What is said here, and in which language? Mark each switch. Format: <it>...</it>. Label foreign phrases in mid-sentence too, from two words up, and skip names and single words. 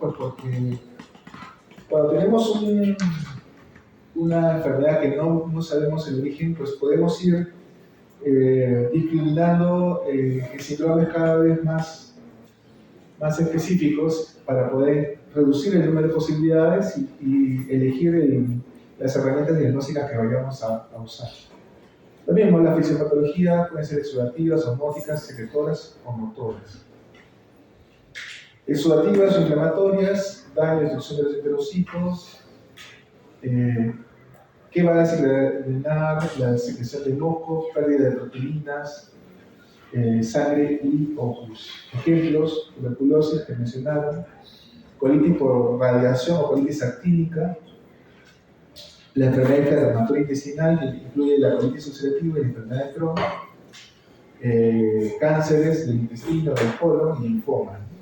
<es>Pues porque cuando tenemos una enfermedad que no sabemos el origen, pues podemos ir discriminando síndromes cada vez más específicos para poder reducir el número de posibilidades y elegir las herramientas diagnósticas que vayamos a usar. Lo mismo, la fisiopatología pueden ser exudativas, osmóticas, secretoras o motoras. Exudativas o inflamatorias, daño y destrucción de los enterocitos, que va a desencadenar la secreción de moco, pérdida de proteínas, sangre y opus. Ejemplos: tuberculosis que mencionaron, colitis por radiación o colitis actínica, la enfermedad inflamatoria intestinal, que incluye la colitis ulcerativa y la enfermedad de Crohn, cánceres del intestino, del colon y linfoma.</es>